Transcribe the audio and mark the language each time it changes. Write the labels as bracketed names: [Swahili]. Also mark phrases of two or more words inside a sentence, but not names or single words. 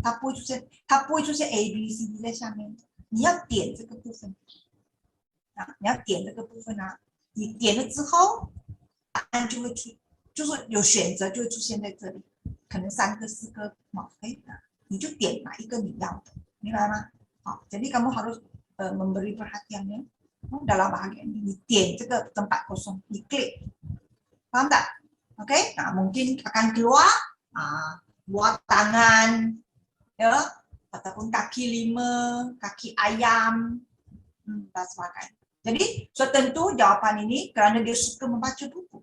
[Chinese] 它不会出现 A、B、C、D 在下面的，你要点这个部分你要点这个部分你点了之后，答案就会就是有选择就会出现在这里，可能3个4个你就点哪一个你要的，明白吗？ [Malay] jadi kamu harus memberi perhatiannya dalam bahagian ini. [Chinese] 你点这个 [Malay] tempat kosong， [Chinese] 你 klik， [Malay] Faham tak? Okey, mungkin akan keluar buah tangan, ya, ataupun kaki 5, kaki ayam, dan sebagainya. Jadi, so tentu jawapan ini kerana dia suka membaca buku.